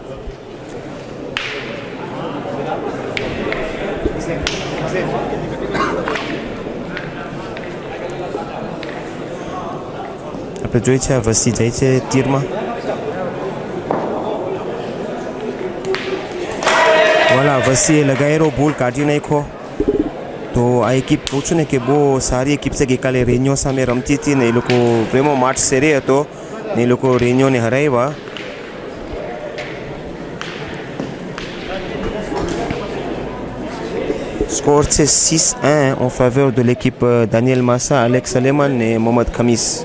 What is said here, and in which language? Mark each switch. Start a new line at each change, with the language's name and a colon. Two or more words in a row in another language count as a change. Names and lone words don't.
Gujarati: જોઈ છે આ વસી જાય છે તીરમાં વાલા વસીએ લગાવેલો ભૂલ કાઢી નાખ્યો તો આ એકિપ કહું છું ને કે બહુ સારી એકિપ છે ગઈકાલે રેન્યો સામે રમતી હતી ને એ લોકો પ્રેમો માર્ચ સેરે હતો ને એ લોકો રેન્યોને હરાવ્યા સ્કોર છે
French: 6-1 en faveur de l'équipe Daniel Massa, Alex Saleman et Mohamed Khamis.